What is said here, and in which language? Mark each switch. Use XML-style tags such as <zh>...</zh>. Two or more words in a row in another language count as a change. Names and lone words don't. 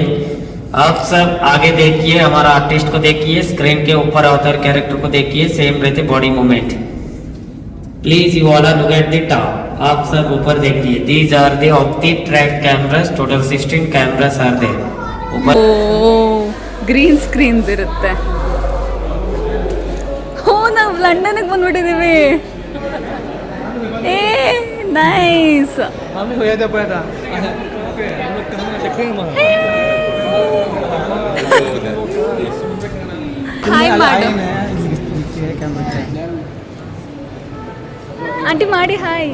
<hi>आप सब आगे देखिए, हमारा आर्टिस्ट को देखिए, स्क्रीन के ऊपर</hi> <en>avatar character</en> <hi>को देखिए, सेम रहते</hi> <en>body movement. please you all look at the top.</en> <hi>आप सब ऊपर देखिए।</hi> <en>these are the opti track cameras, total 16 cameras are there ऊपर। green screens</en> <kn>ಇರುತ್ತೆ. ಓ ನಾವು ಲಂಡನ್ಗೆ ಬಂದ್ಬಿಟ್ಟಿದೀವಿ. ಏ ನೈಸ್. ಹಾಯ್ ಮಾಡು ಆಂಟಿ, ಮಾಡಿ ಹಾಯ್.</kn>